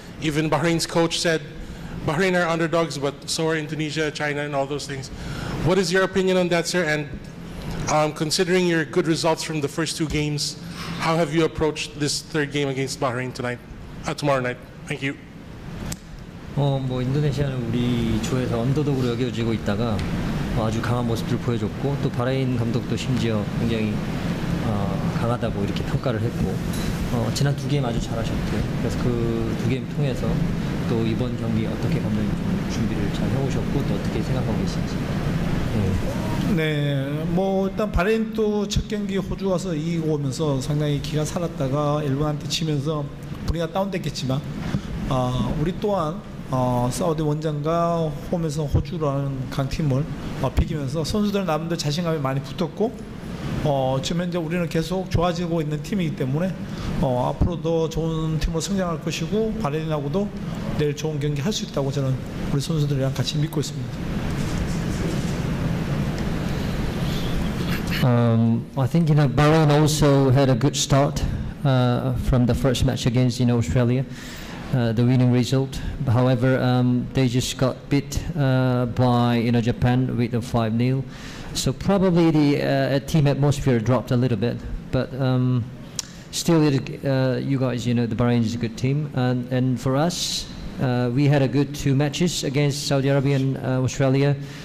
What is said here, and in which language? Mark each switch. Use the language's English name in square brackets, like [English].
[English] Even Bahrain's coach said Bahrain are underdogs, but so are Indonesia, China, and all those things. What is your opinion on that, sir? And considering your good results from the first 2 games, how have you approached this 3rd game against Bahrain tomorrow night? Thank you. [Korean] 뭐 인도네시아는 우리 조에서 언더독으로 여겨지고 있다가 아주 강한 모습을 보여줬고 또 바레인 감독도 심지어 굉장히 강하다고 이렇게 평가를 했고 지난 2게임 아주 잘하셨고요. 그래서 그 2게임 통해서 또 이번 경기 어떻게 감독님 좀 준비를 잘 해오셨고 또 어떻게 생각하고 계신지. 네, 뭐 일단 바레인도 첫 경기 호주 가서 이기고 오면서 상당히 기가 살았다가 일본한테 치면서 분위기가 다운됐겠지만 우리 또한 사우디 원정과 홈에서 호주라는 강팀을 비기면서 선수들 나름대로 자신감이 많이 붙었고 지금 현재 우리는 계속 좋아지고 있는 팀이기 때문에 앞으로도 좋은 팀으로 성장할 것이고 바레인하고도 내일 좋은 경기 할 수 있다고 저는 우리 선수들이랑 같이 믿고 있습니다. [English] I think Bahrain also had a good start from the first match against Australia, the winning result. However, they just got beat by Japan with a 5-0. So probably the team atmosphere dropped a little bit, but still, you guys, the Bahrain is a good team, and for us, we had a good 2 matches against Saudi Arabia and Australia.